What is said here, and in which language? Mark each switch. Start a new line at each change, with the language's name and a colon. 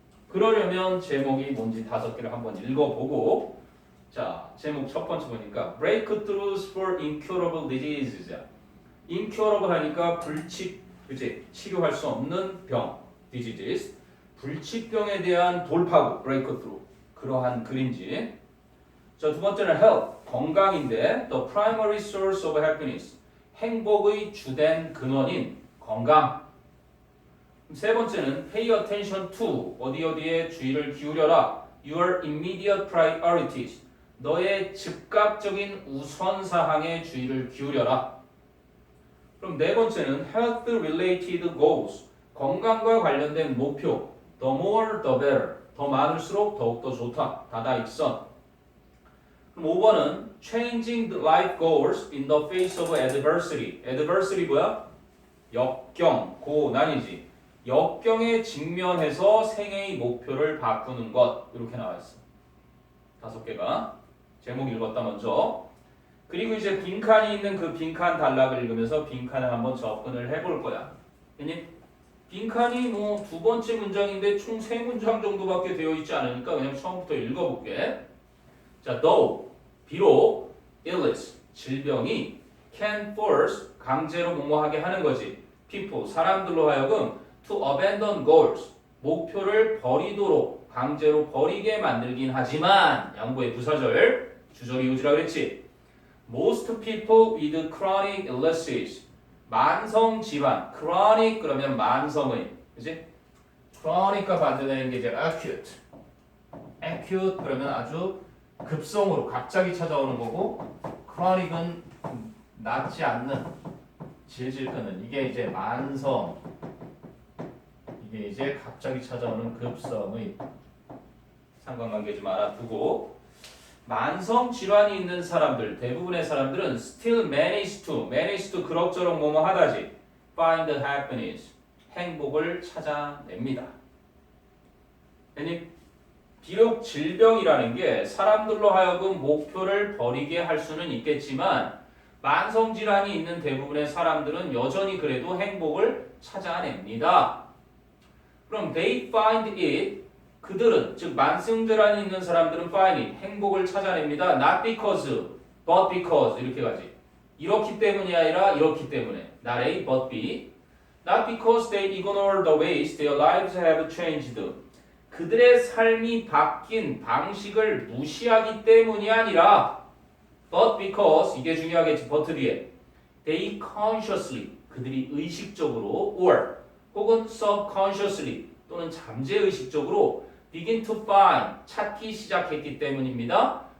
Korean: 그러려면 제목이 뭔지 5개를 한번 읽어보고 자, 제목 첫 번째 보니까
English: Breakthroughs for Incurable Diseases.
Korean: Incurable 하니까 불치, 그치? 치료할 수 없는 병, diseases. 불치병에 대한 돌파구, breakthrough. 그러한 글인지. 자, 두 번째는
English: health,
Korean: 건강인데
English: the primary source of happiness.
Korean: 행복의 주된 근원인 건강. 세 번째는
English: pay attention to
Korean: 어디에 주의를 기울여라.
English: Your immediate priorities.
Korean: 너의 즉각적인 우선사항에 주의를 기울여라. 그럼 네 번째는
English: health related goals.
Korean: 건강과 관련된 목표.
English: The more the better.
Korean: 더 많을수록 더욱더 좋다. 다다익선. 그럼 5번은
English: changing the life goals in the face of adversity.
Korean: adversity 뭐야? 역경, 고난이지. 역경에 직면해서 생애의 목표를 바꾸는 것 이렇게 나와 있어. 5개가 제목 읽었다 먼저. 그리고 이제 빈칸이 있는 그 빈칸 단락을 읽으면서 빈칸을 한번 접근을 해볼 거야. 됐니? 빈칸이 뭐 두 번째 문장인데 총 3문장 정도밖에 되어 있지 않으니까 그냥 처음부터 읽어볼게. 자, though 비록 illness 질병이
English: can force
Korean: 강제로 뭐뭐하게 하는 거지. people 사람들로 하여금
English: to abandon goals
Korean: 목표를 버리도록 강제로 버리게 만들긴 하지만 양보의 부사절 주절이 우지라 그랬지.
English: Most people with chronic illnesses
Korean: 만성 질환
English: chronic
Korean: 그러면 만성의 그지? chronic과 반대되는 게 이제 acute acute 그러면 아주 급성으로 갑자기 찾아오는 거고 chronic은 낫지 않는 질질 끄는 이게 이제 만성 이게 이제 갑자기 찾아오는 급성의 상관관계 좀 알아두고 만성 질환이 있는 사람들 대부분의 사람들은
English: still manage to
Korean: 그럭저럭 뭐뭐 하다지
English: find happiness
Korean: 행복을 찾아냅니다. 아니 비록 질병이라는 게 사람들로 하여금 목표를 버리게 할 수는 있겠지만 만성 질환이 있는 대부분의 사람들은 여전히 그래도 행복을 찾아냅니다. 그럼
English: they find it
Korean: 그들은 즉 만성 질환이 있는 사람들은 find it 행복을 찾아냅니다.
English: Not because, but because
Korean: 이렇게 가지. 이렇기 때문이 아니라 이렇기 때문에.
English: Not A, but B. Not because they ignore the ways their lives have changed.
Korean: 그들의 삶이 바뀐 방식을 무시하기 때문이 아니라
English: but because
Korean: 이게 중요하겠지. but 뒤에
English: they consciously
Korean: 그들이 의식적으로 or 혹은 subconsciously 또는 잠재의식적으로
English: begin to find
Korean: 찾기 시작했기 때문입니다.